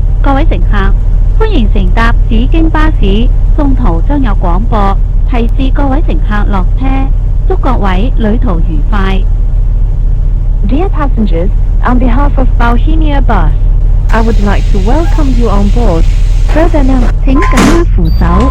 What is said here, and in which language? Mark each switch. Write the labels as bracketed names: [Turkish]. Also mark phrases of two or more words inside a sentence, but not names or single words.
[Cantonese] 各位乘客，歡迎乘搭紫荊巴士，中途將有廣播提示各位乘客落車，祝各位旅途愉快。 [English] Dear passengers, on behalf of Bohemia Bus, I would like to welcome you on board. Further now, [Cantonese] 請緊握扶手。